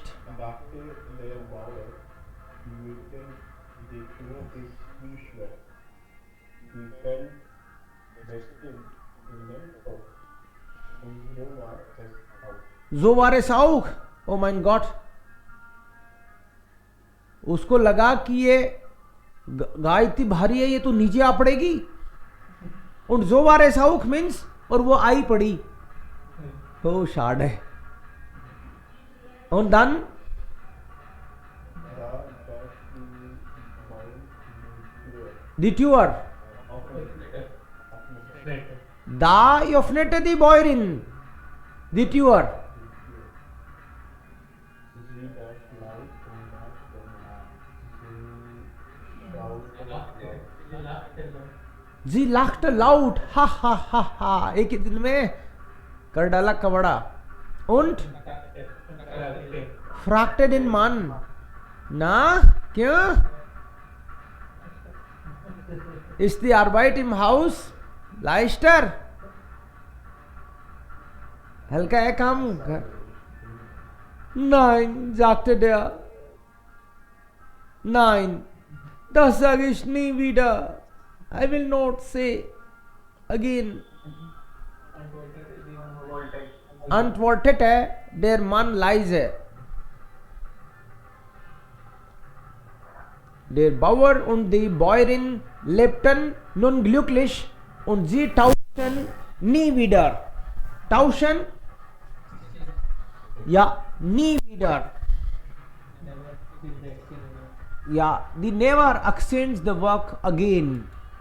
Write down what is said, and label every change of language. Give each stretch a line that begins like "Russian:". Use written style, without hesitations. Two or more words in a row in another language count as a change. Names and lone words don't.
German: dachte der Bauer, mitten die Tür ist nicht schwer. Die fällt bestimmt in den Kopf. Und so war es auch. So war es auch. Oh mein Gott.
Hindi: उसको लगा कि ये गाय इतनी भारी है, ये तो नीचे आ पड़ेगी.
German: Und so war es auch means,
Hindi: और वो आई पड़ी.
German: Oh, schade. Und dann die Tür. Da öffnete die Bäuerin die Tür. Sie lachte laut. Ha ha ha ha.
Hindi: एक ही दिन में कर डाला कवड़ा.
German: Und fragte den Mann.
Hindi: Na, क्यों?
German: Ist die Arbeit im Haus leichter?
Hindi: हल्का है काम?
German: Nein, sagte der. Nein, das sage ich nie wieder.
English: I will not say again.
German: Antwortete der Mann leise. Der Bauer und die Bäuerin lebten nun glücklich und sie tauschten nie wieder. Tauschen? Ja, nie wieder.
English: Yeah, they never extends the work again.